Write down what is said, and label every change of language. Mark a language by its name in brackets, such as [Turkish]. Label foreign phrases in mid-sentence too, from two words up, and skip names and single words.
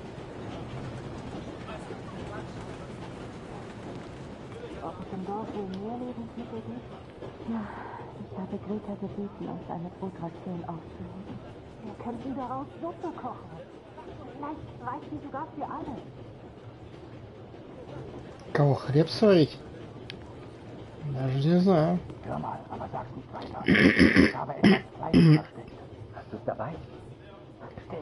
[German] Ob es im Dorf wohl mehr Lebensmittel gibt? Ja, ich habe Greta gebeten, uns eine Brotration aufzuheben. Wir könnten daraus Suppe kochen. Vielleicht reicht die sogar für alle. [Russian] Кого хлеб сварить? Даже не знаю. [German] Hör mal, aber sag's nicht weiter. Ich habe etwas Kleines versteckt. Hast du es dabei? Still.